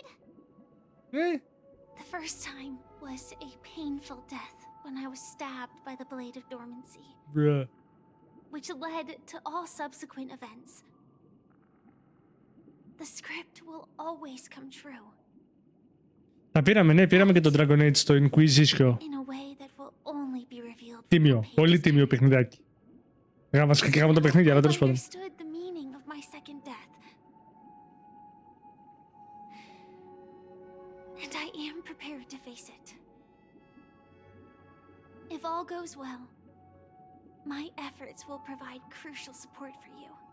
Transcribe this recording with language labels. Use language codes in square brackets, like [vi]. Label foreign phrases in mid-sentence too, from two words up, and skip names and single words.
[en] The first time was a painful death when I was stabbed by the Blade of Dormancy, Bruh. which led to all subsequent events. The script will always come true, [el] Τα πήραμε, ναι, πήραμε και τον Dragon Age στο Inquisition. [en] in a way that will only be revealed. [el] Τίμιο, πολύ τίμιο παιχνιδάκι. Βασικά και γάμο το παιχνίδι, αλλά τέλος πάντων. [en] Understood the meaning of my second death. And I am prepared to face it. If all goes well, my efforts will provide crucial support for you.